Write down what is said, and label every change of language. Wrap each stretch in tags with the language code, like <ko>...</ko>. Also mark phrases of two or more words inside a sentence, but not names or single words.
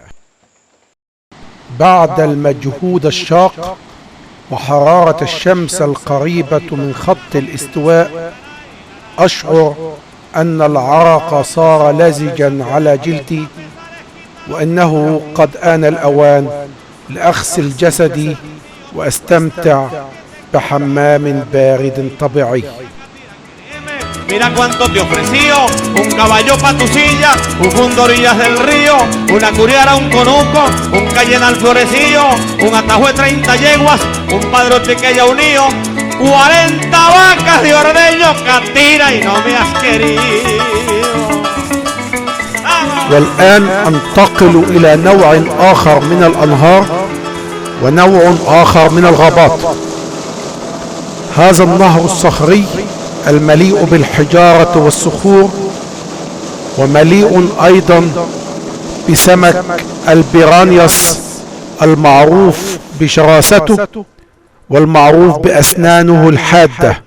<ar>بعد المجهود الشاق وحرارة الشمس القريبة من خط الاستواء، أشعر أن العرق صار لزجا على جلدي، وأنه قد آن الأوان لأغسل جسدي واستمتع بحمام بارد طبيعي.</ar> <es>Mira cuánto te ofreció, un caballo pa' tu silla, un fundo orillas del río, una curiara, un conuco, un cayena al florecillo, un atajo de 30 yeguas, un padrote que ya unido, 40 vacas de ordeño, catira y no me has querido.</es> <ar>والآن أنتقل إلى نوع آخر من الأنهار ونوع آخر من الغابات. هذا النهر الصخري المليء بالحجارة والصخور، ومليء أيضا بسمك البيرانياس المعروف بشراسته والمعروف بأسنانه الحادة.</ar>